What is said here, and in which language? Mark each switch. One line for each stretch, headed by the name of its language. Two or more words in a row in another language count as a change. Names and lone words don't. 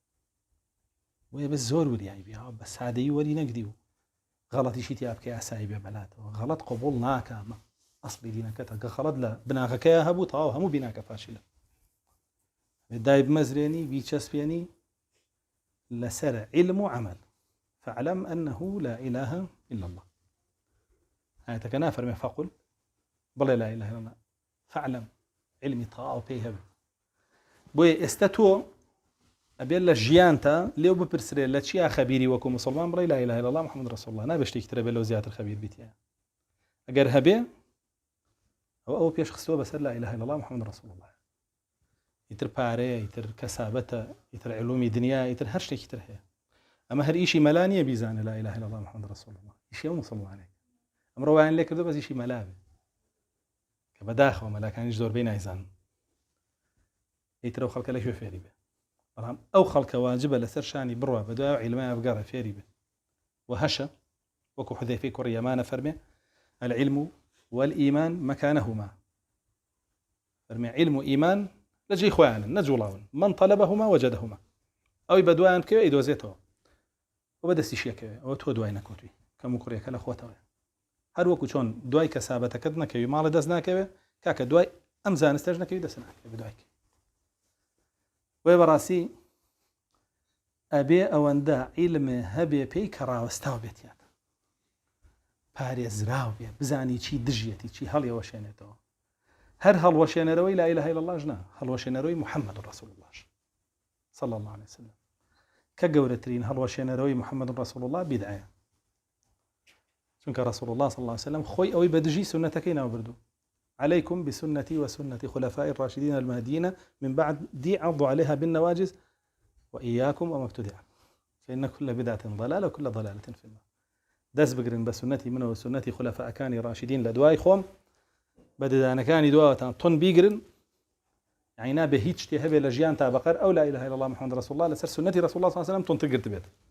Central Kurdish: وێ بە زۆر وریایی بیا بە سادەیی وەری نەگری و غەڵەتیشی تیا بکە ئاسایی بێ بەلاتەوە غەڵەت قبوڵ ناکامە ئەسڵی دینەکەتە کە غەڵەت لە بناغەکەیە هەبوو تەواو هەموو بیناکە فاشلە دای بمەزرێنی بیچەسپێنی لەسەر
Arabic: علم و عمل فاعلم أنه لا إله إلا الله
Central Kurdish: آياتك نافرمي فقل بڵێ
Arabic: لا إله إلا الله فاعلم
Central Kurdish: علمی تەواو پێی هەبێ بۆیە ئێستا تۆ ئەبێت لە ژیانتە لێو بپرسرێت لە چیا خەبیری وەکو مسلمان بڵێ
Arabic: لا إله إلا الله محمد رسول الله
Central Kurdish: نابێ شتێکی ترە بێت لەو زیاتر خەبیر بیتە ئەگەر هەبێ ئەو پێش خستووە بەسەر
Arabic: لا إله إلا الله محمد رسول الله
Central Kurdish: ئیتر پارەیە ئیتر کەسابەتە ئیتر علومی دنیا ئیتر هەر شتێکی تر هەیە ئەمە هەر ئیشی مەلا نییە بیزانە
Arabic: لا إله إلا الله محمد رسول الله
Central Kurdish: ئیشی ئەو مسلمانێک ئەمڕۆ وایان لێ کردو بەس ئیشی مەلا بێ کە بەداخەوە مەلاکانیش زۆربەی نایزانن ئیتر ئەو خەڵکە لەکوێ فێری بێ بەڵام ئەو خەڵکە واجبە لەسەر شانی بڕوا بە دوای عیلمایە بگەڕێ فێری بێ وهەشە وەکو حودەیفەی کوڕی یەمانە فەرمێ
Arabic: العلم والإيمان مكانهما
Central Kurdish: فەرمێ علم و ئیمان لەجێی خۆیانن نەجوڵاون
Arabic: من طلبهما وجدهما
Central Kurdish: ئەوی بە دوایان بکەوێ ئیدۆزێتەوە و بەدەستیشیەکەوێ ئەوە تۆ دوای نەکەوتوی کەم و کوڕێکە لە خۆتەوە هەر وەکو چۆن دوای کەسابەتەکەت نەکەوی ماڵە دەست ناکەوێ کاکە دوای ئەم زانستەش نەکەوی دەست ناکەوێ بدوایکە وێ بەڕاستی ئەبێ ئەوەندە عیلمێ هەبێ پێی کە ڕاوەستاو بێتیان پارێزراو بێ بزانی چی دژیەتی چی هەڵیەوەشێنێتەوە هەر هەڵوەشێنەرەوەی
Arabic: لا إله إلا الله
Central Kurdish: ژنا هەڵوەشێنەرەوەی محەممەد
Arabic: رسول الله صلى الله عليه وسلم
Central Kurdish: کە گەورەترین هەڵوەشێنەرەوەی محەممەد
Arabic: رسول الله
Central Kurdish: بیدعەیە چونکە
Arabic: رسول الله صلى الله عليه وسلم
Central Kurdish: خۆی ئەوەی بەدژی سنەتەکەی ناوبردوو
Arabic: عليكم بسنتي وسنة خلفاء الراشدين المهديين من بعد دي عضوا عليها بالنواجذ وإياكم وما ابتدع فإن كل بدعة ضلالة وكل ضلالة في النار
Central Kurdish: دەست بگرن بە سنەتی منەوە و سنەتی خولەفائەکانی ڕاشیدین لە دوای خۆم بە ددانەکانی دواوەتان تۆن بیگرن یعنی نابێ هیچ شتێ هەبێ لە ژیان تا بەقەر ئەو
Arabic: لا إله إلا الله محمد رسول الله
Central Kurdish: لەسەر سنەتی
Arabic: رسول الله صلى الله عليه وسلم
Central Kurdish: تۆنتر گرت بێت